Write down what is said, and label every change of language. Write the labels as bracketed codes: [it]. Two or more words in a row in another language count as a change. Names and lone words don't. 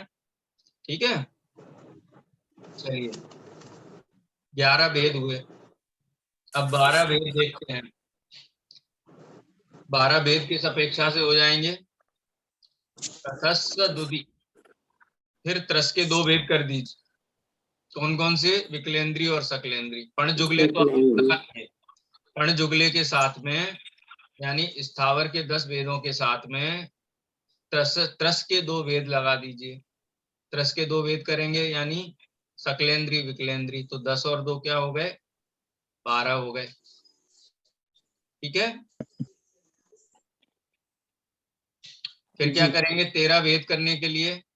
[hi] ठीक है, चलिए 11 भेद हुए, अब 12 भेद देखते हैं। 12 भेद किस अपेक्षा से हो जाएंगे? [pra] तसस्स दुदि, [hi] फिर त्रस के 2 भेद कर दीजिए। कौन कौन से? विकलेंद्रीय और सकलेंद्रीय। [pra] पण जुगले [hi] तो [pra] पण जुगले [hi] के साथ में, यानी स्थावर के 10 भेदों के साथ में त्रस के 2 भेद लगा दीजिए। त्रस के 2 भेद करेंगे यानी सकलेंद्रीय विकलेंद्रीय, तो 10 और 2 क्या हो गए? 12 हो गए। ठीक है, फिर क्या करेंगे 13 भेद करने के लिए?